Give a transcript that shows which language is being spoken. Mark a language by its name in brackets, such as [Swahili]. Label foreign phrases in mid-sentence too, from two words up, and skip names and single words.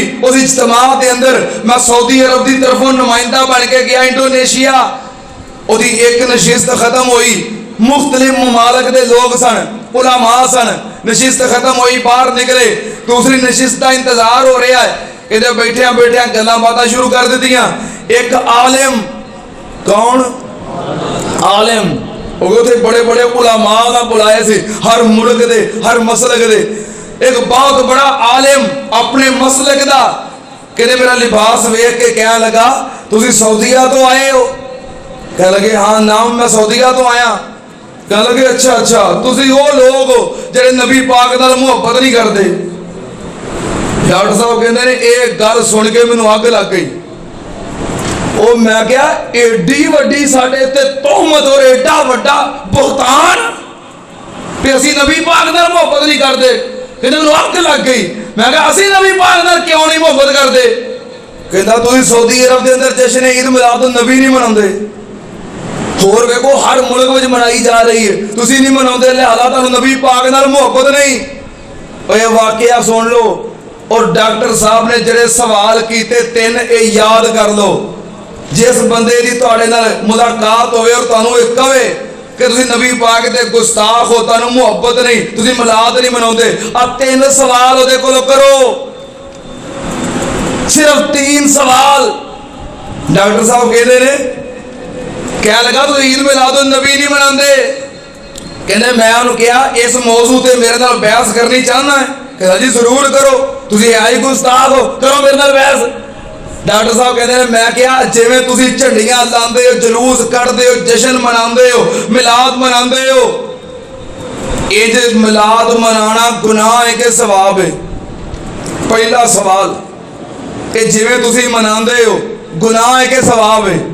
[Punjabi] اس اجتماع دے اندر میں سعودی عرب دی طرفوں نمائندہ بن کے گیا انڈونیشیا. وہ دی ایک نشست ختم ہوئی, مختلف ممالک دے لوگ سن, علماء سن. [Urdu] نشست ختم ہوئی, باہر نکلے, دوسری نشست کا انتظار ہو رہا ہے. [Punjabi] ادھر بیٹھیاں بیٹھیاں گلاں باتاں شروع کر دیتیاں. ایک عالم, کون عالم, وہ تھے بڑے بڑے علماء کا بلائے سے, ہر ملک دے ہر مسلک دے. ایک بہت بڑا عالم اپنے مسلک دا کہنے میرا لباس ویکھ کے کہنے لگا تسی سعودیہ تو آئے ہو؟ کہنے لگے ہاں نام میں سعودیہ تو آیا. کہنے لگے اچھا اچھا تسی وہ لوگ ہو جڑے نبی پاک نال محبت نہیں کرتے. ڈاکٹر صاحب کہندے نے ایک گل سن کے مینوں اگ لگ گئی. او میں کیا ایڈی وڈی ساڈے تے تہمت اور ایڈا وڈا بہتان کہ اسی نبی پاک نال محبت نہیں کرتے. کہندے مینوں اگ لگ گئی. میں کہا اسی نبی پاک نال کیوں نہیں محبت کرتے؟ کہندا تسی سعودی عرب دے اندر جشن عید میلاد النبی نہیں مناؤندے, اور ویکھو ہر ملک وچ منائی جا رہی ہے, تسی نہیں مناؤندے, لہذا تانوں نبی پاک نال محبت نہیں. اے واقعہ سن لو. اور ڈاکٹر صاحب نے جڑے سوال کیتے 3 اے یاد کر لو. جس بندے دی تواڈے نال ملاقات ہوئے اور تانوں اے کہے کہ تسی نبی پاک دے گستاخ ہو, تانوں محبت نہیں, تسی میلاد نہیں مناؤندے, آ 3 سوال اودے کولوں کرو. صرف 3 سوال. ڈاکٹر صاحب کہندے نے کیا لگا تو عید میلاد النبی نہیں مناندے؟ کہندے میں انہوں کہا اس موضوع تے میرے نال بحث کرنی چاہنا ہے. کہا جی ضرور کرو, تسی آئی گستاخ ہو, کرو میرے نال بحث. ਡਾਕਟਰ ਸਾਹਿਬ ਕਹਿੰਦੇ ਨੇ ਮੈਂ ਕਿਹਾ ਜਿਵੇਂ ਤੁਸੀਂ ਝੰਡੀਆਂ ਲਾਉਂਦੇ ਹੋ, ਜਲੂਸ ਕੱਢਦੇ ਹੋ, ਜਸ਼ਨ ਮਨਾਉਂਦੇ ਹੋ, ਮਿਲਾਦ ਮਨਾਉਂਦੇ ਹੋ, ਇਹ ਜੇ ਮਿਲਾਦ ਮਨਾਉਣਾ ਗੁਨਾਹ ਹੈ ਕਿ ਸਵਾਬ ਹੈ? ਪਹਿਲਾ ਸਵਾਲ, ਕਿ ਜਿਵੇਂ ਤੁਸੀਂ ਮਨਾਉਂਦੇ ਹੋ ਗੁਨਾਹ ਹੈ ਕਿ ਸਵਾਬ ਹੈ?